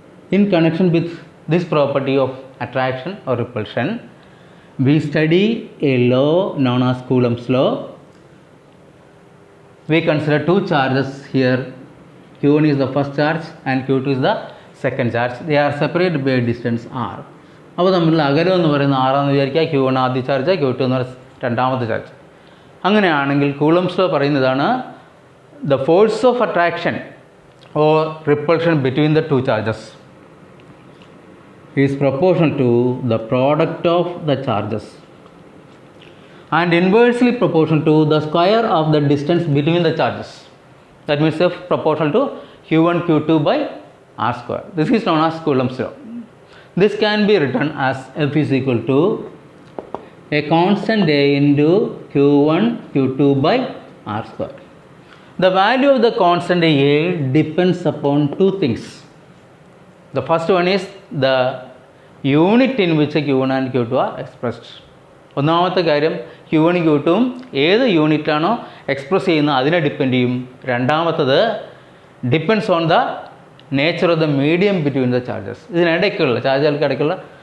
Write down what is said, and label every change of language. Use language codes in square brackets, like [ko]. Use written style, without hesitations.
[en] In connection with this property of attraction or repulsion, we study a law known as Coulomb's law. We consider two charges here. Q1 is the first charge and Q2 is the second charge. They are separated by a distance r. [ml] അപ്പോൾ തമ്മിലുള്ള അകലം എന്ന് പറയുന്നത് ആറാന്ന് വിചാരിക്കുക. Q1 ആദ്യ charge, Q2 എന്ന് പറയുന്നത് രണ്ടാമത്തെ ചാർജ്. അങ്ങനെയാണെങ്കിൽ കൂളംസ് ലോ പറയുന്നതാണ് [en] the force of attraction or repulsion between the two charges is proportional to the product of the charges and inversely proportional to the square of the distance between the charges. That means F proportional to Q1 Q2 by R square. This is known as Coulomb's law. This can be written as F is equal to a constant A into Q1 Q2 by R square. The value of the constant A depends upon two things. The first one is the unit in which Q1 and Q2 are expressed. [ml] ഒന്നാമത്തെ കാര്യം Q1 Q2 ഏത് യൂണിറ്റിലാണോ express ചെയ്യുന്നത് അതിനെ depend ചെയ്യും. [en] രണ്ടാമത്തത് depends on the nature of the medium between the charges. [ml] ഇതിനിടയ്ക്കുള്ള ചാർജുകൾക്ക് ഇടയ്ക്കുള്ള